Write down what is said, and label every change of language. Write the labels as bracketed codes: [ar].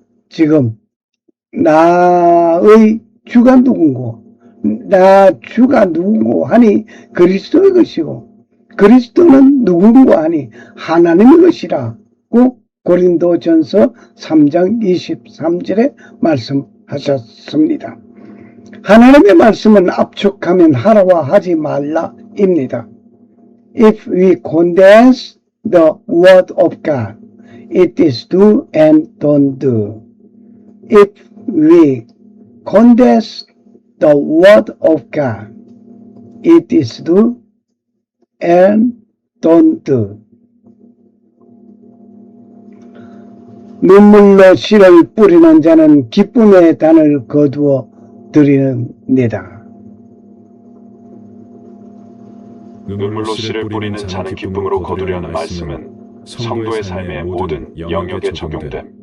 [ko] 지금 나의 주가 누군고, 나 주가 누군고 하니 그리스도의 것이고, 그리스도는 누군고 하니 하나님의 것이라고 고린도전서 3장 23절에 말씀하셨습니다. 하나님의 말씀은 압축하면 하라와 하지 말라입니다. [en] If we condense the word of God, it is do and don't do. If we condense the word of God, it is do and don't do. [ko] 눈물로 씨를 뿌리는 자는 기쁨의 단을 거두어 드립니다. 눈물로 씨를 뿌리는 자는 기쁨으로 거두려는 말씀은 성도의 삶의 모든 영역에 적용됨.